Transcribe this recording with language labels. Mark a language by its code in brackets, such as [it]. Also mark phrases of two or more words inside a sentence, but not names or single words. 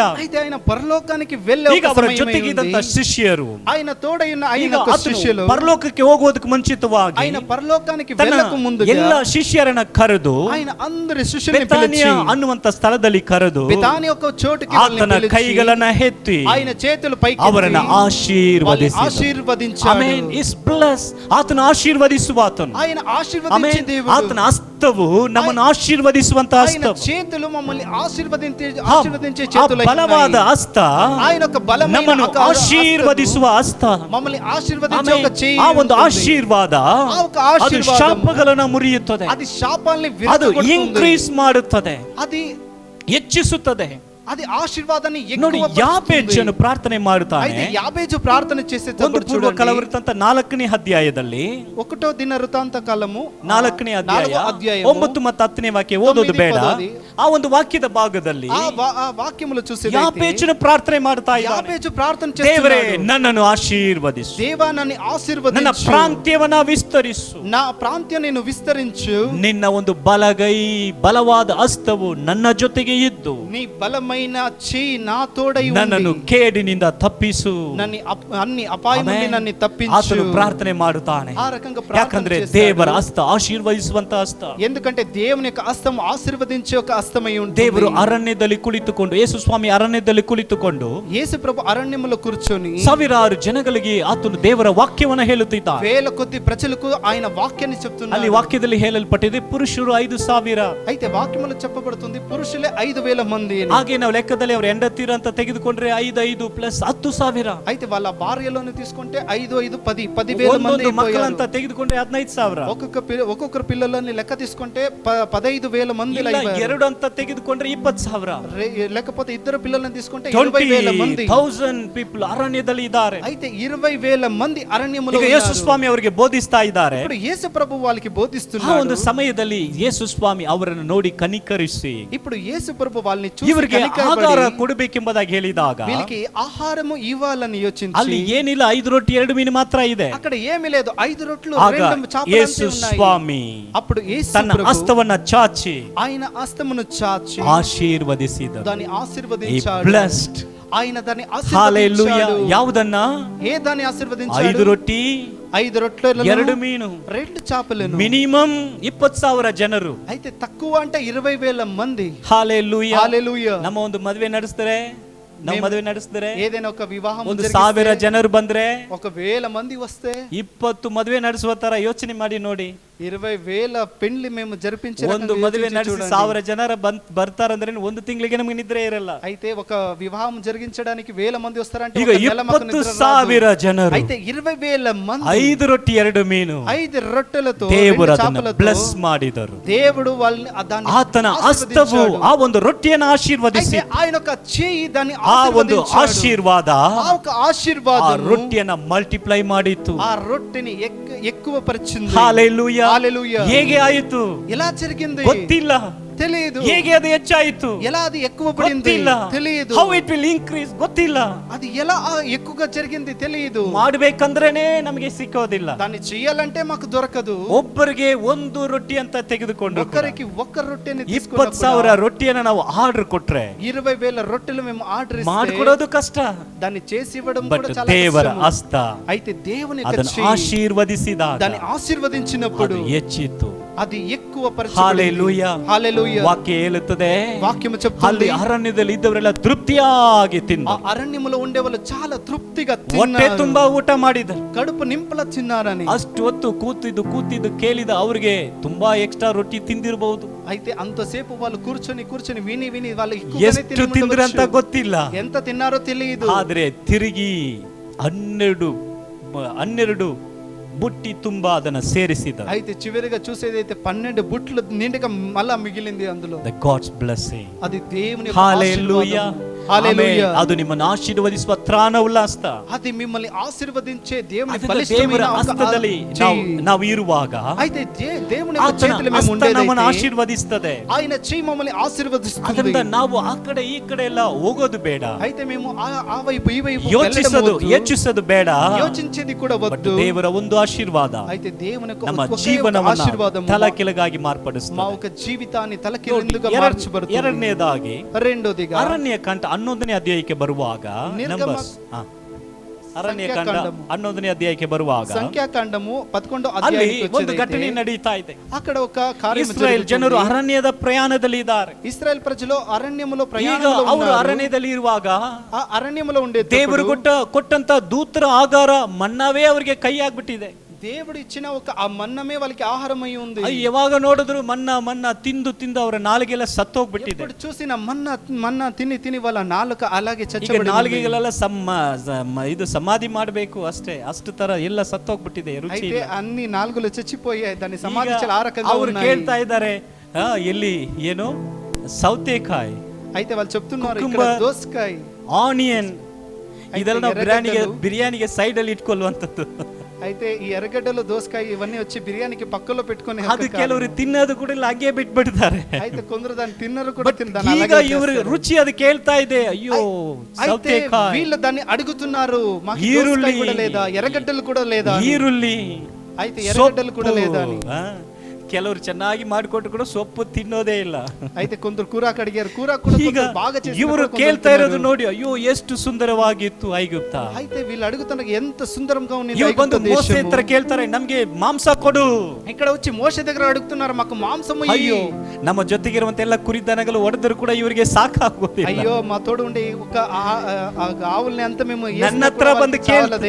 [te] అయితే ఆయన పరలోకానికి వెళ్ళే [kn] ಈಗ ಅವರ ಜೊತೆಗಿದ್ದಂತ ಶಿಷ್ಯರು, [te] ఆయన తోడైన ఆయన ಶಿಷ್ಯರು [kn] ಪರಲೋಕಕ್ಕೆ ಹೋಗುವುದಕ್ಕೆ ಮುಂಚಿತವಾಗಿ [te] ఆయన పరలోకానికి వెళ్ళక ముందుగా [kn] ಎಲ್ಲ ಶಿಷ್ಯರನ್ನ ಕರೆದು [te] ఆయన అందరి శిష్యుల్ని [kn] ಬೆತಾನಿಯ [te] పిలిచి [kn] ಅನ್ನುವಂತ ಸ್ಥಳದಲ್ಲಿ ಕರೆದು [te] బెతానియా ఒక చోటుకి [kn] ಆತನ ಕೈಗಳನ್ನ ಎತ್ತಿ [te] ఆయన చేతులు పైకి [kn] ಅವರನ್ನ [te] ఆశీర్వదించాడు. [kn] ಆಮೆನ್. [en] is bless. [kn] ಆತನ ಆಶೀರ್ವದಿಸುವ ಆತನು. [te] ఆయన ఆశీర్వదించే దేవుడు. [kn] ಆತನ ಹಸ್ತವು ನಮ್ಮನ್ನು ಆಶೀರ್ವದಿಸುವಂತ [te] ఆయన [kn] ಹಸ್ತ. [te] చేతులు మమ్మల్ని ఆశీర్వదించే చేతులు. [kn] ಬಲವಾದ ಹಸ್ತ [te] ఆయన ఒక బలమైన [kn] ನಮ್ಮನ್ನು ಆಶೀರ್ವದಿಸುವ ಹಸ್ತ. [te] మమ్మల్ని ఆశీర్వదించే ఒక చేయి. [kn] ಆ ಒಂದು ಆಶೀರ್ವಾದ ಅದು ಶಾಪಗಳನ್ನು ಮುರಿಯುತ್ತದೆ, [te] అది శాపాల్ని [kn] ಅದು [te] విరగొడుతుంది, [kn] ಇನ್ಕ್ರೀಸ್ ಮಾಡುತ್ತದೆ, [te] అది [kn] ಹೆಚ್ಚಿಸುತ್ತದೆ. [te] అది ఆశీర్వాదాన్ని [kn] ನೋಡಿ, ಯಾಬೇಚನು ಪ್ರಾರ್ಥನೆ ಮಾಡುತ್ತಾನೆ. [te] అయితే యాబేజు ప్రార్థన చేసేటప్పుడు [kn] ಪೂರ್ವ ಕಲವೃತ್ತಾಂತ 4ನೇ ಅಧ್ಯಾಯದಲ್ಲಿ [te] 1వ దిన వృత్తాంత కాలము [kn] 4ನೇ ಅಧ್ಯಾಯ 9 ಮತ್ತು 10ನೇ ವಾಕ್ಯ ಓದೋದು ಬೇಡ. ಆ ಒಂದು ವಾಕ್ಯದ ಭಾಗದಲ್ಲಿ [te] ఆ వాక్యములు చూసేదైతే [kn] ಯಾಬೇಚನು ಪ್ರಾರ್ಥನೆ ಮಾಡ್ತಾ ಇದ್ದಾನೆ. [te] యాబేజు ప్రార్థన [kn] ದೇವರೇ, [te] చేస్తున్నాడు, [kn] ನನ್ನನ್ನು ಆಶೀರ್ವದಿಸು, [te] దేవా నన్ను [kn] ನನ್ನ [te] ఆశీర్వదించు, [kn] ಪ್ರಾಂತ್ಯವನ್ನ ವಿಸ್ತರಿಸು, [te] నా ప్రాంత్యం నేను విస్తరించు, [kn] ನಿನ್ನ ಒಂದು ಬಲಗೈ ಬಲವಾದ ಹಸ್ತವು ನನ್ನ ಜೊತೆಗೆ ಇದ್ದು [te] నీ బలమైన చేయి నా తోడై [kn] ನನ್ನನ್ನು [te] ఉండి [kn] ಕೇಡಿನಿಂದ ತಪ್ಪಿಸು. [te] నన్ను అన్ని అపాయం నుండి నన్ను తప్పించు. [kn] ಆತನು ಪ್ರಾರ್ಥನೆ ಮಾಡುತ್ತಾನೆ. [te] ఆ రకంగా ప్రార్థన [kn] ಯಾಕಂದ್ರೆ [te] చేస్తాడు. [kn] ದೇವರ ಹಸ್ತ ಆಶೀರ್ವದಿಸುವಂತ ಹಸ್ತ. [te] ఎందుకంటే దేవుని యొక్క హస్తం ఆశీర్వదించే ఒక హస్తమై ఉంటుంది. [kn] ದೇವರು ಅರಣ್ಯದಲ್ಲಿ ಕುಳಿತುಕೊಂಡು, ಯೇಸು ಸ್ವಾಮಿ ಅರಣ್ಯದಲ್ಲಿ ಕುಳಿತುಕೊಂಡು [te] యేసు ప్రభు అరణ్యములో కూర్చొని [kn] ಸಾವಿರಾರು ಜನಗಳಿಗೆ ಆತನು ದೇವರ ವಾಕ್ಯವನ್ನ ಹೇಳುತ್ತಿದ್ದಾನೆ. [te] వేల కొద్ది ప్రజలకు ఆయన వాక్యాన్ని చెప్తున్నాడు. [kn] ಅಲ್ಲಿ ವಾಕ್ಯದಲ್ಲಿ ಹೇಳಲ್ಪಟ್ಟಿದೆ, ಪುರುಷರು 5,000, [te] అయితే వాక్యములో చెప్పబడుతుంది పురుషులే 5,000 మంది. [kn] ಹಾಗೇನ ಮಾನವ ಲೆಕ್ಕದಲ್ಲಿ ಅವರು ಹೆಂಡತೀರ ಅಂತ ತೆಗೆದುಕೊಂಡ್ರೆ 5 ಪ್ಲಸ್ 10,000. [te] అయితే వాళ్ళ భార్యలను తీసుకుంటే 5 10,000 మంది [kn] ಮಕ್ಕಳಂತ ತೆಗೆದುಕೊಂಡ್ರೆ 15,000. [te] ఒక్కొక్కరు పిల్లలని లెక్క తీసుకుంటే 15,000 మంది. [kn] 2 ಅಂತ ತೆಗೆದುಕೊಂಡ್ರೆ 20,000. [te] లేకపోతే ఇద్దరు పిల్లలను తీసుకుంటే 20,000 మంది. [kn] 20,000 people ಅರಣ್ಯದಲ್ಲಿ ಇದ್ದಾರೆ. [te] అయితే 20,000 ಮಂದಿ ಅರಣ್ಯములో [kn] ಈಗ ಯೇಸು ಸ್ವಾಮಿ ಅವರಿಗೆ ಬೋಧಿಸ್ತಾ ಇದ್ದಾರೆ. [te] ఇప్పుడు యేసు ప్రభు వాళ్ళకి [kn] ಆ [te] బోధిస్తున్నారు. [kn] ಒಂದು ಸಮಯದಲ್ಲಿ ಯೇಸು ಸ್ವಾಮಿ ಅವರನ್ನು ನೋಡಿ ಕನಿಕರಿಸಿ [te] ఇప్పుడు యేసు ప్రభు వాళ్ళని చూసి [kn] ಇವರಿಗೆ ಆಹಾರ ಕೊಡಬೇಕೆಂಬುದಾಗಿ ಹೇಳಿದಾಗ [te] వీళ్ళకి ఆహారము ఇవ్వాలని యోచించి [kn] ಅಲ್ಲಿ ಏನಿಲ್ಲ 5 ರೊಟ್ಟಿ 2 ಮೀನು ಮಾತ್ರ ಇದೆ. [te] అక్కడ ఏమీ లేదు, 5 రొట్టెలు [kn] ಆಗ [te] 2 చేపలు [kn] ಯೇಸು ಸ್ವಾಮಿ [te] అప్పుడు యేసు [kn] ತನ್ನ [te] ప్రభు [kn] ಹಸ್ತವನ್ನ ಚಾಚಿ [te] ఆయన హస్తమును చాచి [kn] ಆಶೀರ್ವದಿಸಿದರು. [te] దాన్ని ఆశీర్వదించాడు. [kn] ಬ್ಲೆಸ್ಡ್. [te] ఆయన దాన్ని హల్లెలూయా. ఆశీర్వదించాడు. [kn] ಯಾವುದನ್ನ? [te] ఏ దాన్ని ఆశీర్వదించాడు? [kn] 5 ರೊಟ್ಟಿ [te] 5 రొట్టెలను [kn] 2 ಮೀನು [te] 2 చేపలను. [kn] ಮಿನಿಮಮ್ 20,000 ಜನರು. [te] అయితే తక్కువ అంటే 20,000 మంది. హల్లెలూయా. హల్లెలూయా. [kn] ನಮ್ಮ ಒಂದು ಮದುವೆ ನಡೆಸಿದ್ರೆ [te] ఏదైనా ఒక వివాహం [kn] 1,000 ಜನರು ಬಂದ್ರೆ [te] 1,000 మంది వస్తే [kn] 20 ಮದುವೆ ನಡೆಸುವ ತರ ಯೋಚನೆ ಮಾಡಿ ನೋಡಿ. [te] 20,000 పెళ్లి మేము జరిపించే [kn] ಒಂದು ಮದುವೆ ನಡೆಸಿ 1,000 ಜನರ ಬರ್ತಾರಂದ್ರೆ ಒಂದು ತಿಂಗಳಿಗೆ ನಮಗೆ ನಿದ್ರೆ ಇರಲ್ಲ. [te] అయితే ఒక వివాహం జరిగించడానికి 1000 మంది వస్తారంటే [kn] ಈಗ 20,000 ಜನರು. [te] అయితే 20,000 మంది [kn] 5 ರೊಟ್ಟಿ 2 ಮೀನು [te] 5 రొట్టెలతో [kn] ದೇವರು ಅದನ್ನು ಬ್ಲೆಸ್ ಮಾಡಿದರು. [te] దేవుడు వాళ్ళని [kn] ಆತನ ಹಸ್ತವು ಆ ಒಂದು ರೊಟ್ಟಿಯನ್ನು ಆಶೀರ್ವದಿಸಿ [te] ఆయన ఒక చేయి దాన్ని [kn] ಆ ಒಂದು ಆಶೀರ್ವಾದ [te] ఆ ఒక ఆశీర్వాదం [kn] ಆ ರೊಟ್ಟಿಯನ್ನು ಮಲ್ಟಿಪ್ಲೈ ಮಾಡಿತು. [te] ఆ రొట్టెని ఎక్కువ పరిచింది. హల్లెలూయా. హల్లెలూయా. [kn] ಹೇಗೆ ಆಯಿತು [te] ఎలా జరిగింది [kn] ಗೊತ್ತಿಲ್ಲ. [te] తెలియదు. [kn] ಹೇಗೆ ಅದು ಹೆಚ್ಚಾಯಿತು [te] ఎలా అది ఎక్కువ పడింది తెలియదు. [en] how it will increase [kn] ಗೊತ್ತಿಲ್ಲ. [te] అది ఎలా ఎక్కువగా జరిగింది తెలియదు. [kn] ಮಾಡಬೇಕಂದ್ರೇನೆ ನಮಗೆ ಸಿಕ್ಕೋದಿಲ್ಲ. [te] దాన్ని చేయాలంటే మాకు దొరకదు. [kn] ಒಬ್ಬರಿಗೆ 1 ರೊಟ್ಟಿ ಅಂತ ತೆಗೆದುಕೊಂಡು [te] ఒక్కరికి ఒక్క రొట్టెని [kn] 20,000 ರೊಟ್ಟಿಯನ್ನು ನಾವು ಆರ್ಡರ್ ಕೊಟ್ರೆ [te] 20,000 రొట్టెలు మేము ఆర్డర్ ఇస్తే [kn] ಮಾಡ್ಕೊಡೋದು ಕಷ್ಟ. [te] దాన్ని చేసి ఇవ్వడం [kn] ಬಟ್ [te] కూడా చాలా [kn] ದೇವರ [te] కష్టం. [kn] ಹಸ್ತ [te] అయితే దేవుని యొక్క [kn] ಅದನ್ನು [te] చేయి [kn] ಆಶೀರ್ವದಿಸಿದಾಗ [te] దాన్ని ఆశీర్వదించినప్పుడు [kn] ಅದು ಹೆಚ್ಚಿತ್ತು. [te] అది ఎక్కువ హల్లెలూయా. హల్లెలూయా. [kn] ವಾಕ್ಯ ಹೇಳುತ್ತದೆ [te] వాక్యము [kn] ಅಲ್ಲಿ [te] చెప్తుంది [kn] ಅರಣ್ಯದಲ್ಲಿ ಇದ್ದವರೆಲ್ಲ ತೃಪ್ತಿಯಾಗಿ [te] ఆ [kn] ತಿಂದರು. [te] అరణ్యములో ఉండే వాళ్ళు చాలా తృప్తిగా [kn] ಹೊಟ್ಟೆ [te] తిన్నారు. [kn] ತುಂಬಾ ಊಟ ಮಾಡಿದರು. [te] కడుపు నింపల తిన్నారని. [kn] ಅಷ್ಟು ಹೊತ್ತು ಕೂತಿದ್ದು ಕೇಳಿದ ಅವ್ರಿಗೆ ತುಂಬಾ ಎಕ್ಸ್ಟ್ರಾ ರೊಟ್ಟಿ ತಿಂದಿರಬಹುದು. [te] అయితే అంతసేపు వాళ్ళు కూర్చొని విని వాళ్ళు [kn] ಎಷ್ಟು ತಿಂದ್ರು ಅಂತ ಗೊತ್ತಿಲ್ಲ. [te] ఎంత తిన్నారో తెలియదు. [kn] ಆದ್ರೆ ತಿರುಗಿ 12 ಬುಟ್ಟಿ ತುಂಬಾ ಅದನ್ನ ಸೇರಿಸಿದ. [te] అయితే చివరిగా చూసేదైతే 12 బుట్లు నిండుగా మళ్ళా మిగిలింది అందులో. [en] The God's blessing. [te] అది దేవుని హల్లెలూయా. హల్లెలూయా. [kn] ಅದು ನಿಮ್ಮನ್ನು ಆಶೀರ್ವದಿಸುವ ತ್ರಾಣ ಉಲ್ಲಾಸ. [te] అది మిమ్మల్ని ఆశీర్వదించే దేవుని [kn] ದೇವರ [te] బలిష్టమైన [kn] ಹಸ್ತದಲ್ಲಿ ನಾವು ಇರುವಾಗ [te] అయితే దేవుని యొక్క [kn] ಆತನ [te] చేతిలో మేము [kn] ಹಸ್ತ ನಮ್ಮನ್ನು [te] ఉండేదైతే [kn] ಆಶೀರ್ವದಿಸುತ್ತದೆ. [te] ఆయన చెయ్యి మమ్మల్ని ఆశీర్వదిస్తుంది. [kn] ಅದರಿಂದ ನಾವು ಆ ಕಡೆ ಈ ಕಡೆ ಎಲ್ಲ ಹೋಗೋದು ಬೇಡ. [te] అయితే మేము ఆ వైపు ఈ వైపు [kn] ಯೋಚಿಸೋದು ಬೇಡ. [te] ಯೋಚಿంచేది కూడా వద్దు. [kn] ದೇವರ ಒಂದು ಆಶೀರ್ವಾದ [te] అయితే దేవుని యొక్క [kn] ನಮ್ಮ [te] ఒకే [kn] ಜೀವನವನ್ನು [te] ఆశీర్వాదం [kn] ತಲೆಕೆಳಗಾಗಿ ಮಾರ್ಪಡಿಸುತ್ತದೆ. [te] మా ఒక జీవితాన్ని తలకిందులుగా మార్చబడుతుంది. [kn] ಎರಡನೇದಾಗಿ [te] రెండోదిగా [kn] ಅರಣ್ಯಕಾಂಡ 11ನೇ ಅಧ್ಯಾಯಕ್ಕೆ ಬರುವಾಗ ಅರಣ್ಯಕಾಂಡ 11ನೇ ಅಧ್ಯಾಯಕ್ಕೆ ಬರುವಾಗ [te] ಸಂಖ್ಯಾಕಾಂಡము 11వ [kn] ಅಲ್ಲಿ [te] అధ్యాయానికి [kn] ಒಂದು ಘಟನೆ ನಡೀತಾ ಇದೆ. [te] అక్కడ ఒక కార్యం [kn] ಇಸ್ರಾಯೇಲ್ ಜನರು ಅರಣ್ಯದ ಪ್ರಯಾಣದಲ್ಲಿ ಇದ್ದಾರೆ. [te] ఇశ్రాయేల్ ప్రజలు అరణ్యములో [kn] ಈಗ [te] ప్రయాణంలో [kn] ಅವರು [te] ఉన్నారు. [kn] ಅರಣ್ಯದಲ್ಲಿ ಇರುವಾಗ [te] ఆ అరణ్యములో ఉండే [kn] ದೇವರು ಕೊಟ್ಟಂತ ದೂತರ ಆಹಾರ ಮನ್ನವೇ ಅವರಿಗೆ ಕೈ ಆಗ್ಬಿಟ್ಟಿದೆ. [te] దేవుడు ఇచ్చిన ఒక ఆ మన్నమే వాళ్ళకి ఆహారమై ఉంది. [kn] ಯಾವಾಗ ನೋಡಿದ್ರು ಮನ್ನ ತಿಂದು ಅವರ ನಾಲಿಗೆಲ್ಲ ಸತ್ತೋಗ್ಬಿಟ್ಟಿದೆ. [te] ఇప్పుడు చూసిన మన్నా తిని వాళ్ళ నాలుక అలాగే [kn] ಈಗ [te] చచ్చబడి [kn] ನಾಲಿಗೆಗಳೆಲ್ಲ ಇದು ಸಮಾಧಿ ಮಾಡಬೇಕು ಅಷ್ಟೇ, ಅಷ್ಟು ತರ ಎಲ್ಲ ಸತ್ತೋಗ್ಬಿಟ್ಟಿದೆ, ರುಚಿ [te] అయితే [kn] ಇಲ್ಲ. [te] అన్ని నాలుగులు చచ్చిపోయాయి. దాన్ని సమాధించాలి ఆ రకంగా [kn] ಅವರು [te] ఉన్నాయి. [kn] ಕೇಳ್ತಾ ಇದ್ದಾರೆ ಎಲ್ಲಿ ಏನು ಸೌತೆಕಾಯಿ, [te] అయితే వాళ్ళు చెప్తున్నారు ఇక్కడ [kn] ಕುಕುಂಬರ್, [te] దోసకాయ, [kn] ಆನಿಯನ್ ಇದೆಲ್ಲ ನಾವು ಬಿರಿಯಾನಿಗೆ ಸೈಡ್ ಅಲ್ಲಿ ಇಟ್ಕೊಳ್ಳುವಂಥದ್ದು. [te] అయితే ఈ ఎర్రగడ్డలు దోసకాయ ఇవన్నీ వచ్చి బిర్యానీకి పక్కలో పెట్టుకొని [kn] ಅದು ಕೆಲವರು ತಿನ್ನೋದು ಕೂಡ ಇಲ್ಲ, ಹಾಗೆ ಬಿಟ್ಬಿಡ್ತಾರೆ. [te] అయితే కొందరు దాన్ని తిన్నరు కూడా తింటారు. [kn] ಈಗ ಇವರು ರುಚಿ ಅದು ಕೇಳ್ತಾ ಇದೆ, ಅಯ್ಯೋ ಸೌತೆಕಾಯಿ, [te] వీళ్ళు దాన్ని అడుగుతున్నారు, మాకు దోసకాయ కూడా లేదా, ఎర్రగడ్డలు కూడా లేదా, [kn] ಈರುಳ್ಳಿ, [te] అయితే ఎర్రగడ్డలు కూడా లేదా అని. [kn] ಕೆಲವರು ಚೆನ್ನಾಗಿ ಮಾಡಿಕೊಟ್ಟು ಕೂಡ ಸೊಪ್ಪು ತಿನ್ನೋದೇ ಇಲ್ಲ. [te] అయితే కొందరు కూరాకు అడిగేరు, కూరాకు కూడా [kn] ಈಗ [te] బాగా చేసి [kn] ಇವರು ಕೇಳ್ತಾ ಇರೋದು ನೋಡಿ, ಅಯ್ಯೋ ಎಷ್ಟು ಸುಂದರವಾಗಿತ್ತು ಐಗುಪ್ತ. [te] అయితే వీళ్ళు అడుగుతున్నారు ఎంత సుందరంగా ఉంది [kn] ಇವರು ಬಂದು ಮೋಸೆ ಹತ್ರ ಕೇಳ್ತಾರೆ, ನಮ್ಗೆ ಮಾಂಸ ಕೊಡು. [te] ఇక్కడ వచ్చి మోషే దగ్గర అడుగుతున్నారు, మాకు మాంసము ఇయ్యి. [kn] ಅಯ್ಯೋ ನಮ್ಮ ಜೊತೆಗಿರುವಂತ ಎಲ್ಲ ಕುರಿದನಗಳು ಹೊಡೆದ್ರು ಕೂಡ ಇವರಿಗೆ ಸಾಕಾಗೋದಿಲ್ಲ. [te] అయ్యో మా తోడు ఉండి ఒక ఆవుల్ని అంత మేము [kn] ನನ್ನ ಹತ್ರ ಬಂದು ಕೇಳ್ತಾರೆ,